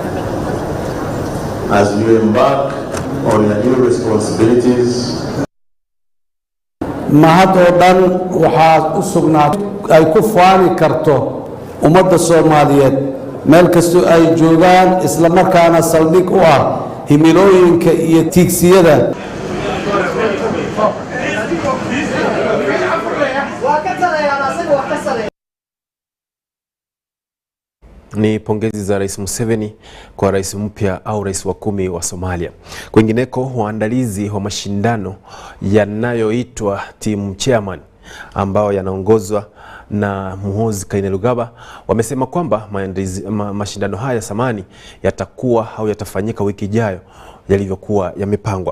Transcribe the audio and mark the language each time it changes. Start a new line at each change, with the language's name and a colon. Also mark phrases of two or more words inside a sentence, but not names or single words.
English: As you embark on your new responsibilities,
Somali: mahadoodan waxaa u sugnaa ay ku faani karto ummadda Soomaaliyeed meel kastoo ay joogaan isla markaana saldhig u ah himilooyinka iyo tiigsiyada.
Swahili: Ni pongezi za Rais Museveni kwa rais mpya au rais wa 10 wa Somalia. Kwingineko, waandalizi wa mashindano yanayoitwa Team Chairman ambao yanaongozwa na Muhoozi Kainerugaba wamesema kwamba mashindano haya samani yatakuwa au yatafanyika wiki ijayo yalivyokuwa yamepangwa.